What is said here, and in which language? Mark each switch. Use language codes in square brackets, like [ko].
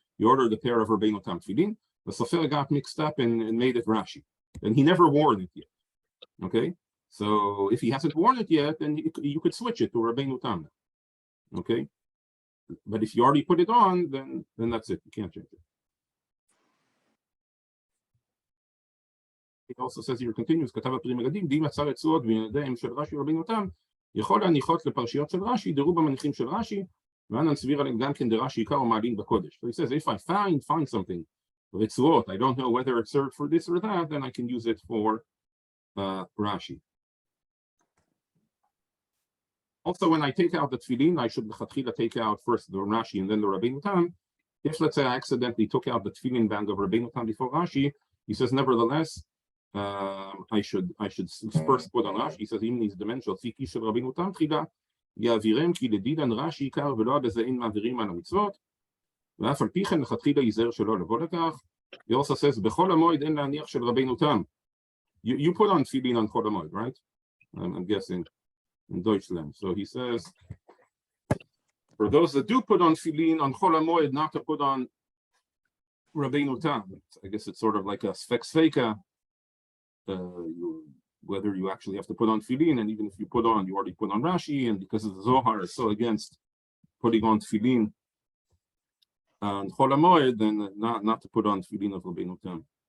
[en] He ordered a pair of Rabbeinu Tam tefillin. The sofer got mixed up and made it Rashi, and he never worn it yet. Okay, so if he hasn't worn it yet, then you could switch it to Rabbeinu Tam. Okay, but if you already put it on, then that's it. You can't change it. He also says here, continues, [he] כתב הפרי מגדים, די מצא רצועות בידיהם של רש"י ורבנו תם, יכול להניחות לפרשיות של רש"י, דירוג המניחים של רש"י, ואנן סביר עליהם גם כן דרש"י עיקר ומעלין בקודש. [en] So he says, if I find something, רצועות, I don't know whether it's served for this or that, then I can use it for Rashi. Also, when I take out the tefillin, I should take out first the Rashi and then the Rabbeinu Tam. If, let's say, I accidentally took out the tefillin bag of Rabbeinu Tam before Rashi, he says, nevertheless, I should first put on Rashi. He says, [he] אם נזדמן שהוציא קיש של רבינו תם תחילה, יעבירם כי לדידן רש"י עיקר ולא עד איזה אין מעבירים על המצוות, ואף על פי כן לכתחילה ייזהר שלא לבוא לכך. [en] He also says, [he] בכל המועד אין להניח של רבינו תם. [en] You put on tefillin on Chol HaMoed, right? I'm guessing in Deutschland. So he says, for those that do put on tefillin on Chol HaMoed, not to put on Rabbeinu Tam. I guess it's sort of like a sfek-sveka, whether you actually have to put on tefillin, and even if you put on, you already put on Rashi, and because the Zohar is so against putting on tefillin on Chol HaMoed, then not to put on tefillin of Rabbeinu Tam.